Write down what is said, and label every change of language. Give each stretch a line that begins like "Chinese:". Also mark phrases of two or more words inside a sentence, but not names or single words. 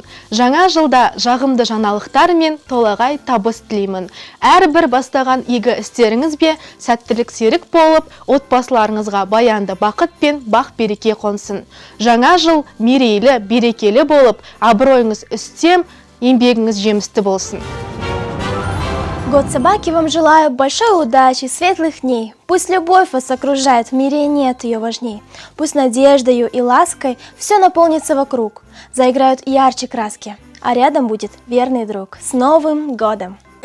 Kazakh: Жаңа жылда жағымды жаңалықтар мен толағай табыс тілеймін. Әрбір бастаған игі істеріңіз бе сәттілік серік болып, отбасыларыңызға баянды бақыт пен бақ береке қонсын. Жаңа жыл мерейлі, берекелі болып, абыройыңыз үстем, еңбегіңіз жемісті болсын.
Russian: Год собаки вам желаю большой удачи, светлых дней. Пусть любовь вас окружает, в мире нет ее важней. Пусть надеждою и лаской все наполнится вокруг. Заиграют ярче краски, а рядом будет верный друг. С Новым годом!